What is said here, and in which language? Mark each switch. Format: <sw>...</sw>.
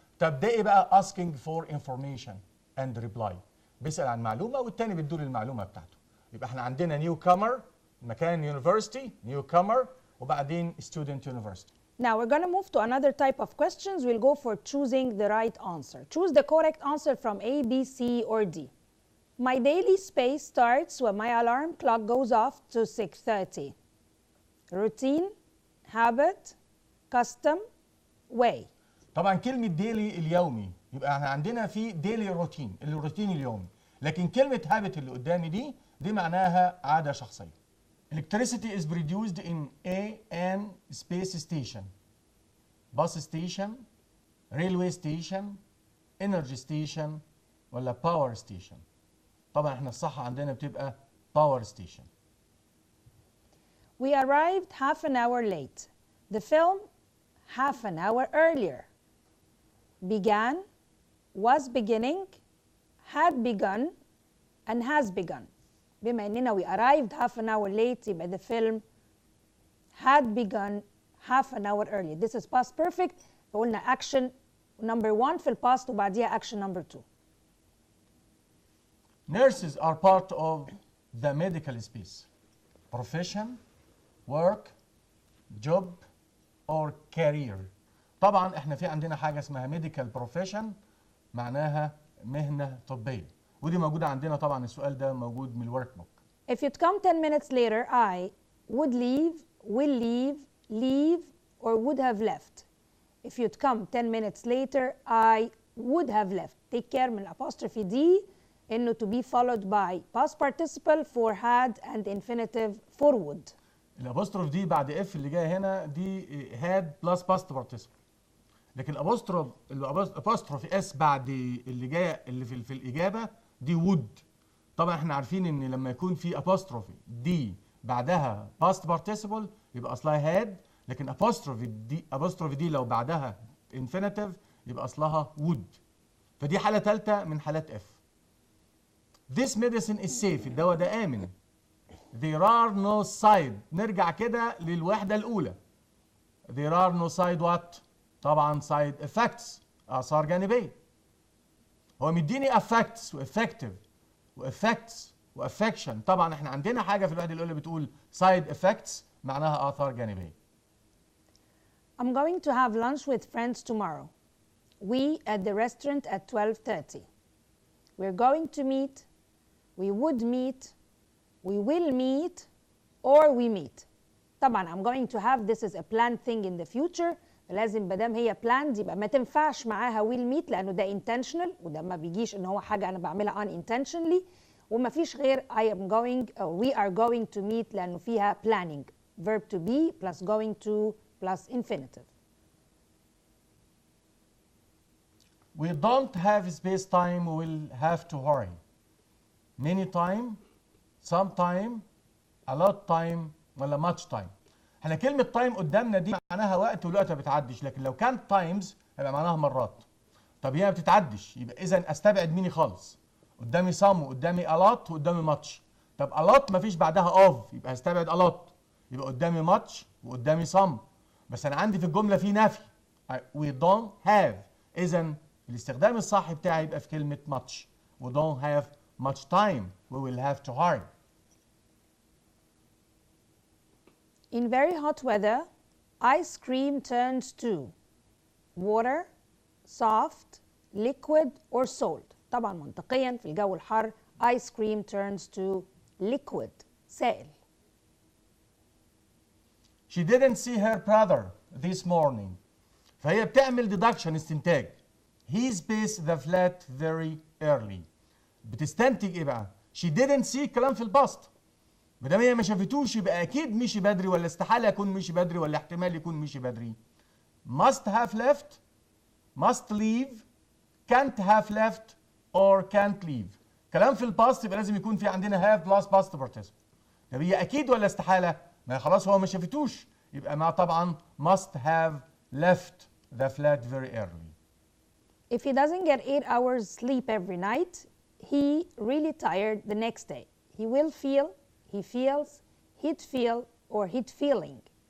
<ar>طب ده إيه بقى؟</ar> <en>asking for information and reply،</en> <ar>بيسأل عن معلومة والتاني بيدور المعلومة بتاعته. يبقى احنا عندنا newcomer مكان university newcomer وبعدين student university.</ar> <en>Now we're going to move to another type of questions. We'll go for choosing the right answer. Choose the correct answer from A, B, C, or D. My daily space starts when my alarm clock goes off to 6:30. Routine, habit, custom, way.</en> <ar>طبعا كلمة ديلي اليومي، يبقى احنا عندنا في ديلي روتين، الروتين اليومي، لكن كلمة هابت اللي قدامي دي معناها عادة شخصية.</ar> <en>Electricity is produced in an space station, bus station, railway station, energy station ولا power station.</en> <ar>طبعا احنا الصح عندنا بتبقى power station.</ar> <en>We arrived half an hour late. The film half an hour earlier. Began, was beginning, had begun, and has begun.</en> <ar>بما اننا</ar> <en>we arrived half an hour late</en> <ar>يبقى</ar> <en>the film had begun half an hour earlier. This is past perfect.</en> <ar>فقلنا</ar> <en>action number 1</en> <ar>في الباست وبعديها</ar> <en>action number 2. Nurses are part of the medical space. Profession, work, job, or career.</en> <ar>طبعا احنا في عندنا حاجة اسمها medical profession معناها مهنة طبية، ودي موجودة عندنا طبعا السؤال ده موجود من الورك بوك.</ar> <en>If you'd come 10 minutes later, I would leave, will leave, leave, or would have left. If you'd come 10 minutes later, I would have left. Take care</en> <ar>من</ar> <en>apostrophe D</en> <ar>إنه</ar> <en>to be followed by past participle for had and infinitive for would.</en> <ar>الابوستروف دي بعد اف اللي جايه هنا دي هاد بلس باست بارتيسيبل، لكن الابوستروف اس بعد اللي جايه اللي في الاجابه دي وود. طبعا احنا عارفين ان لما يكون في ابوستروفي دي بعدها باست بارتيسيبل يبقى اصلها هاد، لكن ابوستروفي دي لو بعدها انفينيتيف يبقى اصلها وود. فدي حاله ثالثه من حالات اف.</ar> <en>This medicine is safe.</en> <ar>الدواء ده آمن.</ar> <en>There are no side.</en> <ar>نرجع كده للوحدة الأولى.</ar> <en>There are no side what؟</en> <ar>طبعا</ar> <en>side effects.</en> <ar>آثار جانبية. هو مديني effects و effective و effects و affection. طبعا احنا عندنا حاجة في الوحدة الأولى بتقول side effects معناها آثار جانبية.</ar> <en>I'm going to have lunch with friends tomorrow. We at the restaurant at 12:30. We're going to meet. We would meet, we will meet, or we meet.</en> <ar>طبعا</ar> <en>I'm going to have this is a planned thing in the future.</en> <ar>لازم مادام هي planned يبقى ما تنفعش معاها will meet لأنه ده intentional وده ما بيجيش إن هو حاجة أنا بعملها unintentionally، وما فيش غير</ar> <en>I am going or we are going to meet</en> <ar>لأنه فيها planning.</ar> <en>Verb to be plus going to plus infinitive. We don't have space time, we will have to hurry. Many time, some time, a lot time ولا much time.</en> <ar>احنا كلمة time قدامنا دي معناها وقت والوقت ما بتعدش، لكن لو كانت times هيبقى معناها مرات. طب هي ما بتتعدش يبقى إذا أستبعد ميني خالص. قدامي some وقدامي a lot وقدامي much. طب a lot ما فيش بعدها of يبقى هستبعد a lot. يبقى قدامي much وقدامي some. بس انا عندي في الجمله في نفي.</ar> <en>we don't have.</en> <ar>اذا الاستخدام الصح بتاعي يبقى في كلمه much.</ar> <en>we don't have much time. we will have to hurry. In very hot weather, ice cream turns to water, soft, liquid or salt.</en> <ar>طبعا منطقيا في الجو الحر</ar> <en>ice cream turns to liquid,</en> <ar>سائل.</ar> <en>She didn't see her brother this morning.</en> <ar>فهي بتعمل deduction استنتاج.</ar> <en>He spaced the flat very early.</en> <ar>بتستنتج ايه بقى؟</ar> <en>She didn't see</en> <ar>كلام في الباست. ما دام هي ما شافتوش يبقى اكيد مشي بدري، ولا استحاله يكون مشي بدري، ولا احتمال يكون مشي بدري.</ar> <en>Must have left, must leave, can't have left or can't leave.</en> <ar>كلام في الباست يبقى لازم يكون في عندنا have plus past participle. طب هي اكيد ولا استحاله؟ ما خلاص هو ما شافتوش، يبقى ما طبعا</ar> <en>must have left the flat very early. If he doesn't get 8 hours sleep every night, he really tired the next day. He will feel, he feels, he'd feel or he'd feeling.</en>